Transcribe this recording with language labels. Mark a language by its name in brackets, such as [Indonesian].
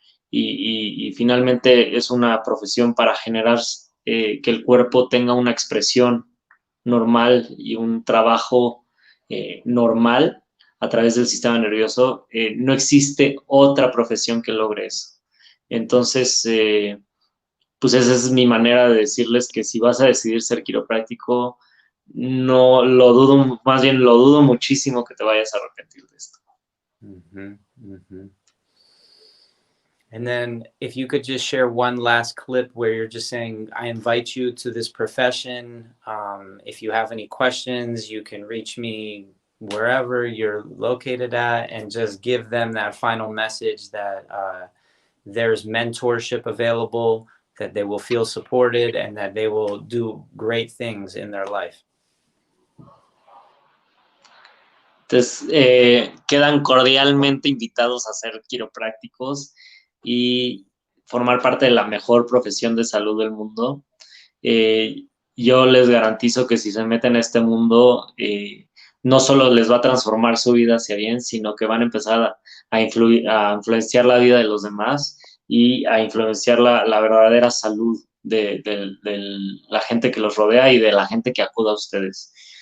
[Spanish] y finalmente es una profesión para generar que el cuerpo tenga una expresión normal y un trabajo normal a través del sistema nervioso, no existe otra profesión que logre eso. Entonces, pues esa es mi manera de decirles que si vas a decidir ser quiropráctico, no lo dudo, más bien lo dudo muchísimo que te vayas a arrepentir de esto. Mm-hmm. Mm-hmm. [English] And then if you could just share one last clip where you're just saying, I invite you to this profession. If you have any questions, you can reach me wherever you're located at, and just give them that final message that there's mentorship available, that they will feel supported, and that they will do great things in their life. [Spanish] Entonces, quedan cordialmente invitados a ser quiroprácticos y formar parte de la mejor profesión de salud del mundo. Yo les garantizo que si se meten a este mundo, no solo les va a transformar su vida hacia bien, sino que van a empezar a influenciar la vida de los demás y a influenciar la verdadera salud de la gente que los rodea y de la gente que acuda a ustedes.